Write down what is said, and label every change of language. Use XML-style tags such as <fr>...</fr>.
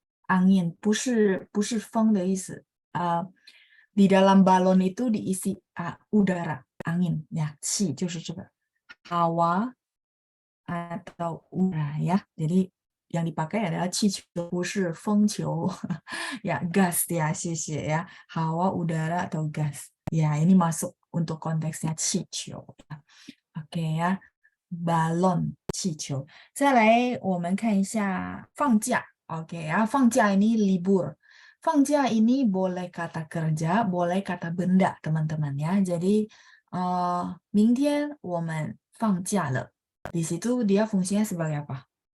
<zh>Angin, 不是风的意思.</zh> <id>Di dalam balon itu diisi udara, angin ya. Qi</id> <zh>就是这个</zh> <id>hawa atau udara ya. Jadi yang dipakai adalah</id> <zh>气球，不是风球</zh> <id>ya, gas ya,</id> <zh>谢谢</zh> <id>ya. Hawa, udara atau gas. Ya, ini masuk untuk konteksnya 气球. Oke ya.</id> <zh>balon 气球。再来，我们看一下放假。</zh> <id>Oke ya, 放假 ini libur. 放假 ini boleh kata kerja, boleh kata benda, teman-teman ya.</id> <zh>Jadi, 明天我们放假了.</zh> <id>Di situ dia fungsinya sebagai apa?</id>